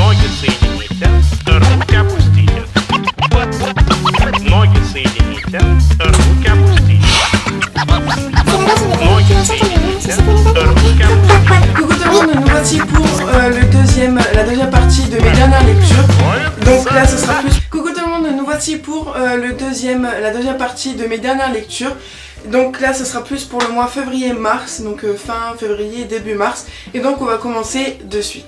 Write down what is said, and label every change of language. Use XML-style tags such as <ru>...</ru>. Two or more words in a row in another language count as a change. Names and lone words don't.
<ru>соединиться, руки опустите. Ноги соедините, руки опустите. Ноги соедините, руки опустите.</ru> <fr>Coucou tout le monde, nous voici pour la deuxième partie de mes dernières lectures. Donc là ce sera plus... Coucou tout le monde, nous voici pour la deuxième partie de mes dernières lectures. Donc là ce sera plus pour le mois février-mars, donc fin février, début mars. Et donc on va commencer de suite.</fr>